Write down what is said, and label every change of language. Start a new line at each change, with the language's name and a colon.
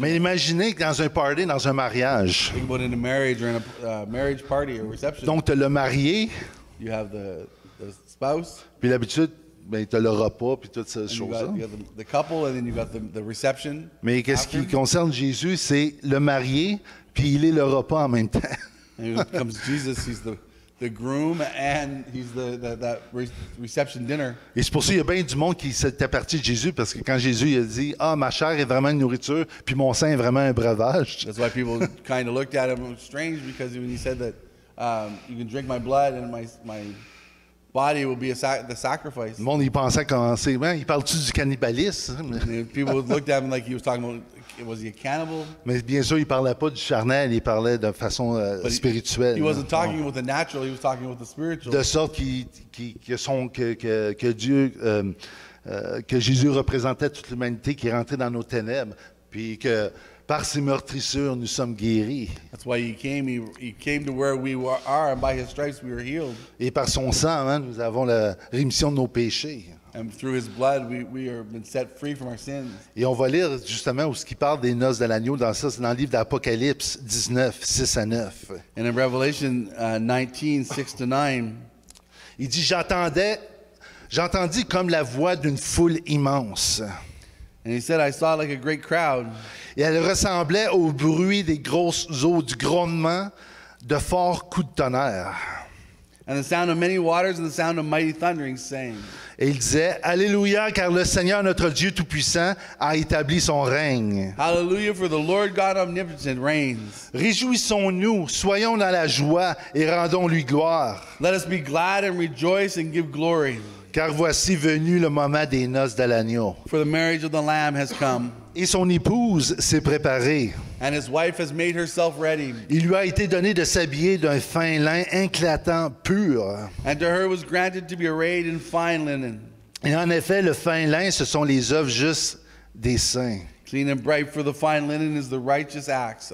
French: Mais imaginez que dans un party, dans un mariage.
English: Think about in a marriage or in a marriage party or reception.
French: Donc, tu as le marié.
English: You have the spouse.
French: Puis l'habitude, ben, tu as le repas puis toutes ces choses-là.
English: You got the couple and then you got the reception.
French: Mais qu'est-ce qui concerne Jésus, c'est le marié puis il est le repas en même temps.
English: And when it comes to Jesus, he's the groom and he's that reception dinner.
French: Et c'est pour ça qu'il y a bien du monde qui s'était parti de Jésus parce que quand Jésus il a dit ma chair est vraiment une nourriture puis mon sang est vraiment un breuvage.
English: That's why people kind of looked at him. It was strange because when he said that you can drink my blood and my body will be the sacrifice.
French: Le monde, il pensait commencer. Il parle-tu du cannibalisme?
English: People looked at him like he was talking about, was he a cannibal?
French: Mais bien sûr, il parlait pas du charnel, il parlait de façon spirituelle.
English: He wasn't talking about the natural, he was talking about the spiritual.
French: De sorte que Dieu, que Jésus représentait toute l'humanité qui est rentrée dans nos ténèbres, puis que par ses meurtrissures, nous sommes guéris.
English: That's why he came to where we are, and by his stripes we were healed.
French: Et par son sang, nous avons la rémission de nos péchés.
English: And through his blood, we are been set free from our sins.
French: Et on va lire justement où ce qui parle des noces de l'agneau, c'est dans le livre d'Apocalypse 19, 6 à 9.
English: And in Revelation 19, 6 to 9,
French: il dit, j'entendis comme la voix d'une foule immense.
English: And he said, I saw like a great crowd.
French: Et elle ressemblait au bruit des grosses eaux, du grondement de forts coups de tonnerre.
English: And the sound of many waters and the sound of mighty thunderings, saying.
French: Et il disait, Alléluia, car le Seigneur notre Dieu Tout-Puissant a établi son règne.
English: Hallelujah, for the Lord God omnipotent reigns.
French: Réjouissons-nous, soyons dans la joie et rendons-lui gloire.
English: Let us be glad and rejoice and give glory.
French: Car voici venu le moment des noces de l'agneau.
English: For the marriage of the Lamb has come.
French: Et son épouse s'est préparée.
English: And his wife has made herself ready.
French: Il lui a été donné de s'habiller d'un fin lin éclatant pur.
English: And to her was granted to be arrayed in fine linen.
French: Et en effet, le fin lin, ce sont les œuvres justes des saints.
English: Clean and bright, for the fine linen is the righteous acts.